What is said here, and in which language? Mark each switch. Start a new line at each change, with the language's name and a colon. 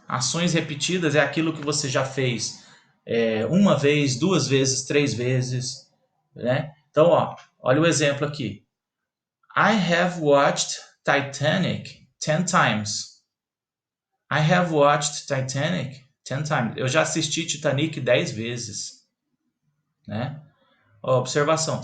Portuguese: Ações repetidas é aquilo que você já fez uma vez, duas vezes, três vezes. Né? Então, olha o exemplo aqui.
English: I have watched Titanic 10 times. I have watched Titanic 10 times.
Portuguese: Eu já assisti Titanic 10 vezes. Né? Observação.